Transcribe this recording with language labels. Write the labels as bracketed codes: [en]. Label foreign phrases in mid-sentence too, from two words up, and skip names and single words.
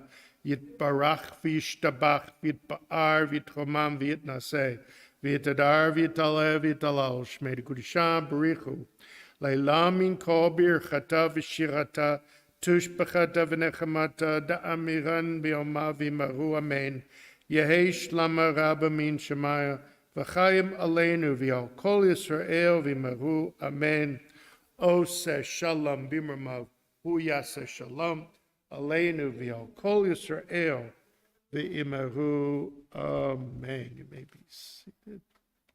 [arc] יתברך וישתבח ויתפאר ויתרומם ויתנשא ויתהדר ויתעלה ויתהלל שמה דקודשא בריך הוא לעלא מן כל ברכתא ושירתא תשבחתא ונחמתא דאמירן ביומא ויאמרו אמן יהא שלמא רבא מן שמיא וחיים עלינו ועל כל ישראל ויאמרו אמן. [he] עושה שלום במרומיו הוא יעשה שלום עלינו ועל כל ישראל ויאמרו אמן. [en] You may be seated.